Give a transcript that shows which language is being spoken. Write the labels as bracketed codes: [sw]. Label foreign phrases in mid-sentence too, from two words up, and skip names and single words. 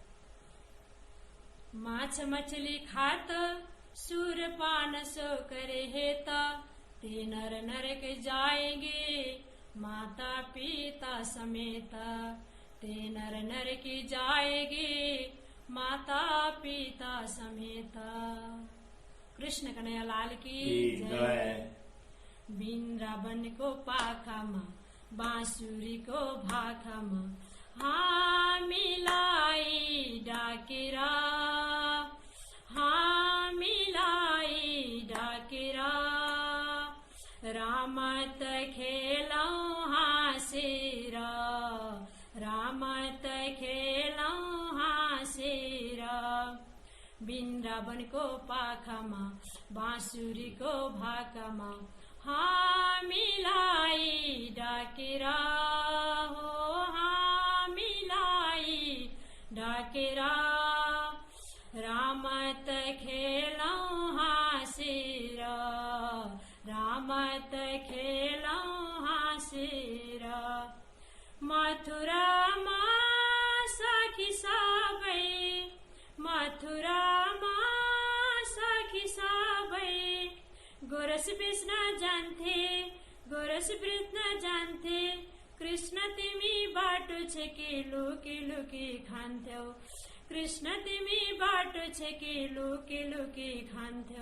[hi] माछ मछली खात सूर पान सो करे हेत, ते नर नरक जाएंगे माता पिता समेत, ते नर नरक जाएंगे माता पिता समेत। कृष्ण कन्हैया लाल की जय। [ne] वृंदावन को पाखमा बांसुरी को भाखमा, हाँ मिलाई डाकिरा, हाँ मिलाई डाकिरा, रामत खेलौ हासेरा, रामत खेलौ हासेरा। वृंदावन को पाखमा बांसुरी को भाखमा, हाँ मिलाई डाकिरा हो, हाँ मिलाई डाकिरा, रामत खेलौ हासेरा, रामत खेलौ हासेरा। मथुरा मा सखी सबै, मथुरा मा सखी सबै, गोरस बेच्न जान्थे, गोरस बेच्न जान्थे, कृष्ण तिमी बाटो छेकी लुकी लुकी खान्थ्यौ, कृष्ण तिमी बाटो छेकी लुकी लुकी खान्थ्यौ।